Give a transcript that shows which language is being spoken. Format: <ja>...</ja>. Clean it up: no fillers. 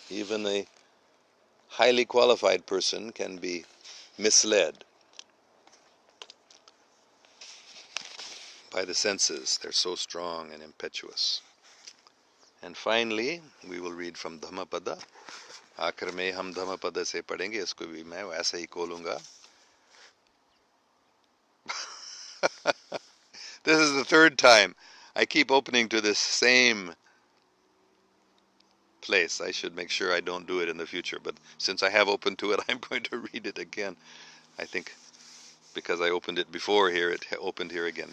<en>Even a highly qualified person can be misled by the senses. They're so strong and impetuous. And finally, we will read from Dhammapada.</en> <hi>आखिर में हम धम्मपद से पढ़ेंगे, इसको भी मैं वैसे ही खोलूंगा।</hi> <en>This is the 3rd time I keep opening to this same place. I should make sure I don't do it in the future, but since I have opened to it, I'm going to read it again. I think because I opened it before here, it opened here again.</en>